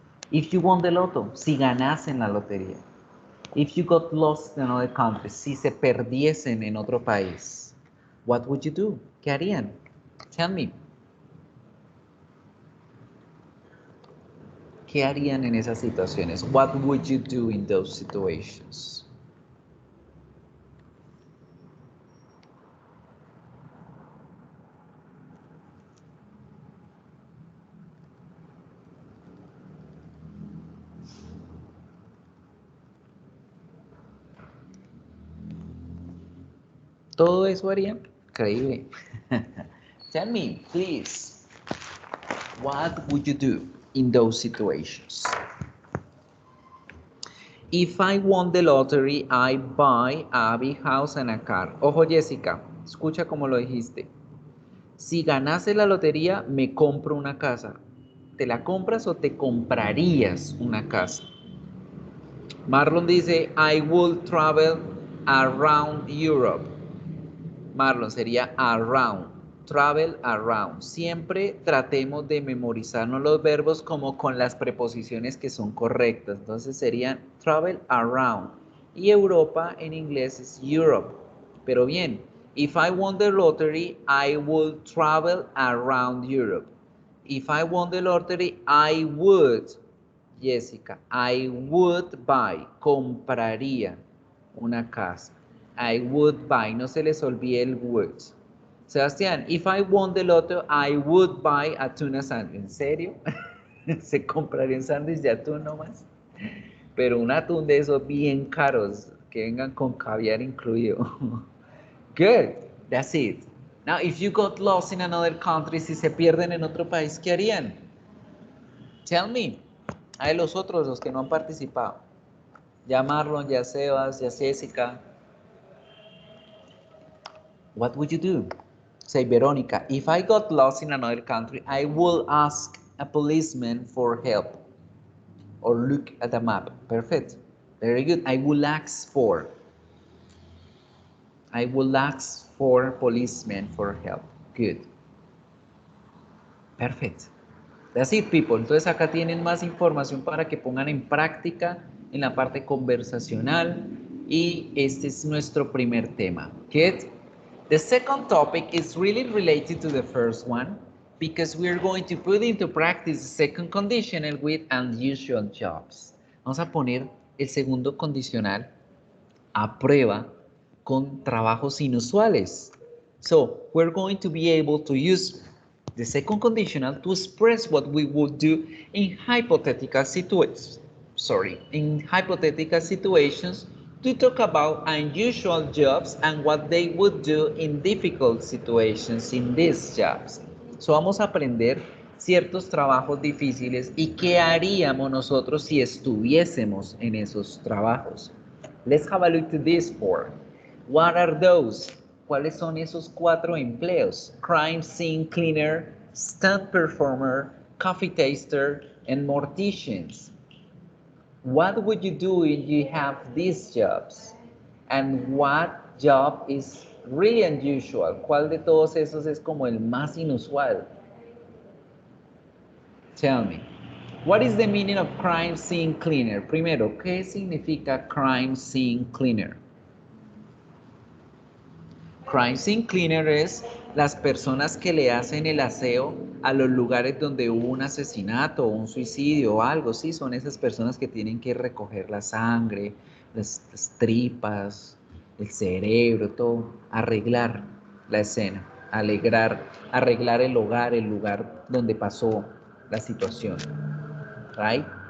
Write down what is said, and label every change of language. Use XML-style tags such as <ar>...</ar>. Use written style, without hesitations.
<en>If you won the lotto,</en> <es>si ganasen la lotería.</es> <en>If you got lost in another country,</en> <es>si se perdiesen en otro país.</es> <en>What would you do?</en> <es>¿Qué harían?</es> <en>Tell me.</en> <es>¿Qué harían en esas situaciones?</es> <en>What would you do in those situations?</en> <es>¿Todo eso harían? Increíble.</es> <en>Tell me, please. What would you do in those situations? If I won the lottery, I buy a big house and a car.</en> <es>Ojo, Jessica, escucha como lo dijiste. Si ganase la lotería, me compro una casa. ¿Te la compras o te comprarías una casa? Marlon dice,</es> <en>I will travel around Europe.</en> <es>Marlon sería around,</es> <en>travel around.</en> <es>Siempre tratemos de memorizarnos los verbos como con las preposiciones que son correctas. Entonces serían</es> <en>travel around.</en> <es>Y Europa en inglés es Europe. Pero bien,</es> <en>if I won the lottery, I will travel around Europe. If I won the lottery, I would, Jessica, I would buy,</en> <es>compraría una casa.</es> <en>I would buy,</en> <es>no se les olvide el would.</es> <en>Sebastián, if I won the lotto, I would buy a tuna sandwich.</en> <es>¿En serio? ¿Se compraría un sándwich de atún nomás? Pero un atún de esos bien caros, que vengan con caviar incluido.</es> <en>Good, that's it. Now, if you got lost in another country,</en> <es>si se pierden en otro país, ¿qué harían?</es> <en>Tell me.</en> <es>Hay los otros, los que no han participado. Ya Marlon, ya Sebas, ya Jessica.</es> <en>What would you do? Say, Veronica, if I got lost in another country, I will ask a policeman for help or look at a map. Perfect. Very good. I will ask for. I will ask for policemen for help. Good. Perfect. That's it, people.</en> <es>Entonces acá tienen más información para que pongan en práctica en la parte conversacional y este es nuestro primer tema.</es> <en>Good. The second topic is really related to the first one because we're going to put into practice the second conditional with unusual jobs.</en> <es>Vamos a poner el segundo condicional a prueba con trabajos inusuales.</es> <en>So we're going to be able to use the second conditional to express what we would do in hypothetical situations. In hypothetical situations to talk about unusual jobs and what they would do in difficult situations in these jobs.</en> <es>So vamos a aprender ciertos trabajos difíciles y qué haríamos nosotros si estuviésemos en esos trabajos.</es> <en>Let's have a look to this four. What are those?</en> <es>¿Cuáles son esos 4 empleos?</es> <en>Crime scene cleaner, stunt performer, coffee taster, and morticians. What would you do if you have these jobs? And what job is really unusual?</en> <es>¿Cuál de todos esos es como el más inusual?</es> <en>Tell me. What is the meaning of crime scene cleaner?</en> <es>Primero, ¿qué significa crime scene cleaner? Crime scene cleaner es las personas que le hacen el aseo a los lugares donde hubo un asesinato o un suicidio o algo, sí, son esas personas que tienen que recoger la sangre, las tripas, el cerebro, todo, arreglar la escena, arreglar el lugar donde pasó la situación, right?</es>